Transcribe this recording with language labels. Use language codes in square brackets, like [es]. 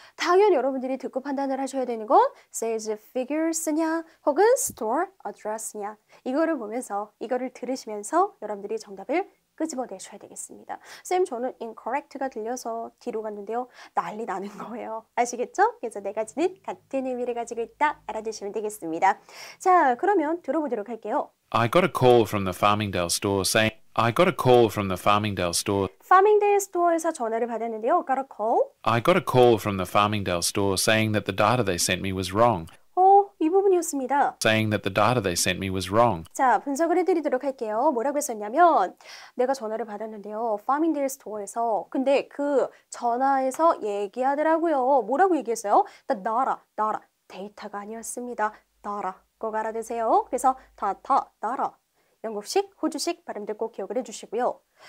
[ko] 당연히 여러분들이 듣고 판단을 하셔야 되는 건 sales figures냐 혹은 store address냐 이거를 보면서 이거를 들으시면서 여러분들이 정답을 끄집어내셔야 되겠습니다. 쌤 저는 incorrect가 들려서 D로 갔는데요. 난리 나는 거예요. 아시겠죠? 그래서 4가지는 같은 의미를 가지고 있다 알아두시면 되겠습니다. 자, 그러면 들어보도록 할게요. [en] I got a call from the Farmingdale store saying I got a call from the Farmingdale store. [ko] Farmingdale Store에서 전화를 받았는데요. [en] Got a call? I got a call from the Farmingdale store saying that the data they sent me was wrong. [ko] 이 부분이었습니다. [en] Saying that the data they sent me was wrong. [ko] 자, 분석을 해드리도록 할게요. 뭐라고 했었냐면 내가 전화를 받았는데요. Farmingdale Store에서 근데 그 전화에서 얘기하더라고요. 뭐라고 얘기했어요? 나라 데이터가 아니었습니다. 나라 꼭 알아두세요. 그래서 나라 영국식, 호주식 발음들 꼭 기억을 해주시고요.